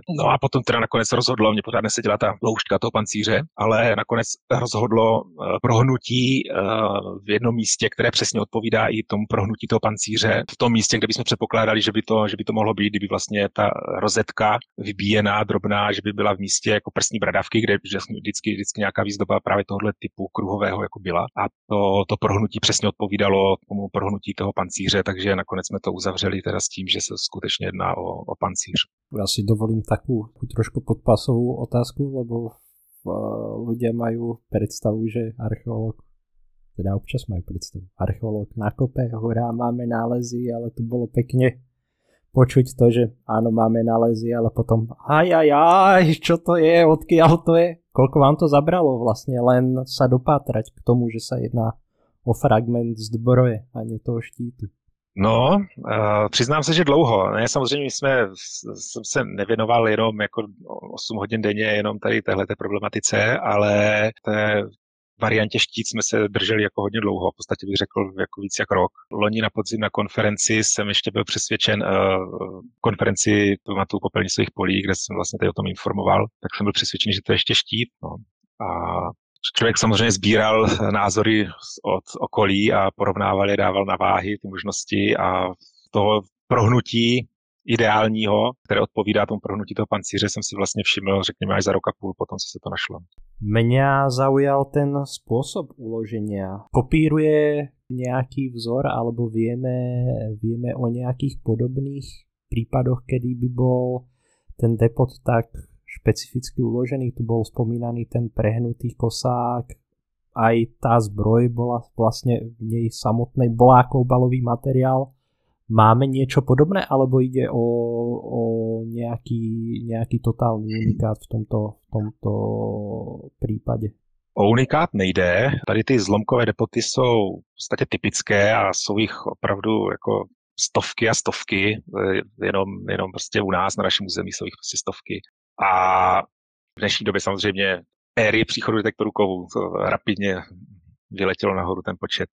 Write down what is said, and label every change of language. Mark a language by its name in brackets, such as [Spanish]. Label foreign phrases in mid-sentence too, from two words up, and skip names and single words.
[Czech] No a potom teda nakonec rozhodlo, mě pořád neseděla ta tloušťka toho pancíře, ale nakonec rozhodlo prohnutí v jednom místě, které přesně odpovídá i tomu prohnutí toho pancíře, v tom místě, kde bychom předpokládali, že by to mohlo být, kdyby vlastně ta rozetka vybíjená, drobná, že by byla v místě jako prsní bradavky, kde vždycky nějaká výzdoba právě tohoto typu kruhového jako byla. A to prohnutí přesně odpovídalo tomu prohnutí toho pancíře, takže nakonec jsme to uzavřeli teda s tím, že se skutečně jedná o pancíř. [Slovak] Ja si dovolím takú trošku podpasovú otázku, lebo ľudia majú predstavu, že archeológ, teda občas majú predstavu, archeológ nakope, hurá, máme nálezy, ale to bolo pekne počuť to, že áno, máme nálezy, ale potom čo to je, odkiaľ to je? Koľko vám to zabralo vlastne len sa dopátrať k tomu, že sa jedná o fragment zbroje a nie toho štítu? [Czech] No, přiznám se, že dlouho. Ne, samozřejmě jsem se nevěnoval jenom jako 8 hodin denně jenom tady téhleté problematice, ale té variantě štít jsme se drželi jako hodně dlouho, v podstatě bych řekl jako víc jak rok. Loni na podzim na konferenci jsem ještě byl přesvědčen, konferenci pamatuju popelnicových polí, kde jsem vlastně tady o tom informoval, tak jsem byl přesvědčený, že to je ještě štít. No. A člověk samozřejmě sbíral názory od okolí a porovnával je, dával na váhy ty možnosti a toho prohnutí ideálního, které odpovídá tomu prohnutí toho pancíře, jsem si vlastně všiml, řekněme, až za rok a půl potom, co se to našlo. [Slovak] Mňa zaujal ten spôsob uloženia. Kopíruje nejaký vzor, alebo vieme o nejakých podobných prípadoch, kedy by bol ten depot tak špecificky uložený. Tu bol spomínaný ten prehnutý kosák, aj tá zbroj bola vlastne v nej samotnej, bola ako obalový materiál. Máme niečo podobné, alebo ide o nejaký totálny unikát v tomto prípade? O unikát nejde. [Czech] Tady ty zlomkové depoty jsou v podstatě typické a jsou jich opravdu jako stovky a stovky. Jenom prostě u nás na našem území jsou jich prostě stovky. A v dnešní době samozřejmě éry příchodu detektorů kovů to rapidně vyletělo nahoru ten počet.